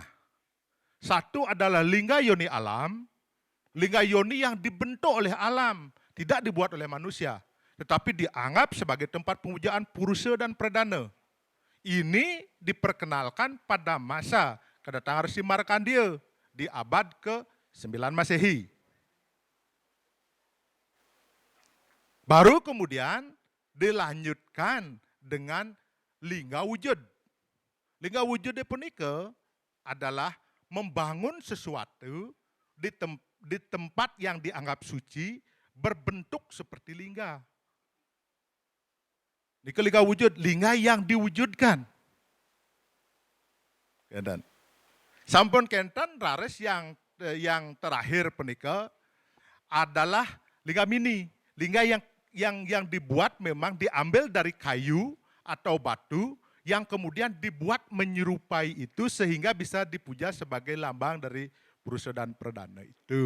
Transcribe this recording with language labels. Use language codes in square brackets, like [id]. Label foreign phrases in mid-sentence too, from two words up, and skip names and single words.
[id] Satu adalah Lingga Yoni alam, Lingga Yoni yang dibentuk oleh alam, tidak dibuat oleh manusia, tetapi dianggap sebagai tempat pemujaan purusa dan pradana. Ini diperkenalkan pada masa kedatangan Resi Markandeya di abad ke-9 Masehi. Baru kemudian dilanjutkan dengan lingga wujud. Lingga wujud punika adalah membangun sesuatu di tempat yang dianggap suci berbentuk seperti lingga. Nike lingga wujud, lingga yang diwujudkan. Dan [ban] sampun kenten rares [id] yang terakhir punika adalah lingga mini, lingga yang dibuat memang diambil dari kayu atau batu yang kemudian dibuat menyerupai itu sehingga bisa dipuja sebagai lambang dari purusa dan pradana itu.